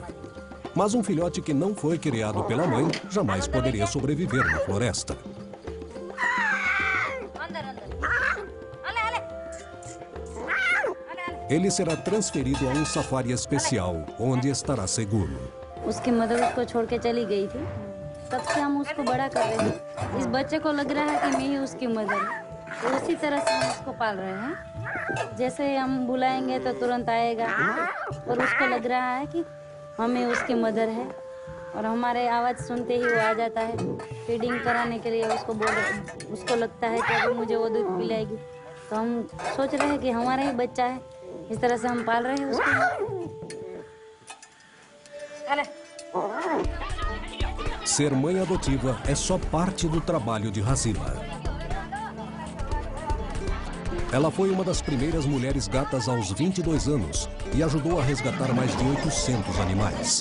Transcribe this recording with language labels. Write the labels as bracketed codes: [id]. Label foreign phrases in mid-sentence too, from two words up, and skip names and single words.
[pt] Mas um filhote que não foi criado pela mãe jamais poderia sobreviver na floresta. Ele será transferido a um safari especial, onde estará seguro. [hi] उसकी मदर उसको छोड़ के चली गई थी, तब से हम उसको बड़ा कर रहे हैं। इस बच्चे को लग रहा है कि मैं ही उसकी मदर हूँ, तो उसी तरह से हम उसको पाल रहे हैं। जैसे हम बुलाएंगे तो तुरंत आएगा और उसको लग रहा है कि हमें उसकी मदर है और हमारे आवाज़ सुनते ही वो आ जाता है। फीडिंग कराने के लिए उसको लगता है कि अभी मुझे वो दूध पिलाएगी, तो हम सोच रहे हैं कि हमारा ही बच्चा है, इस तरह से हम पाल रहे हैं उसको। [pt] Ser mãe adotiva é só parte do trabalho de Hazila. Ela foi uma das primeiras mulheres gatas aos 22 anos e ajudou a resgatar mais de 800 animais.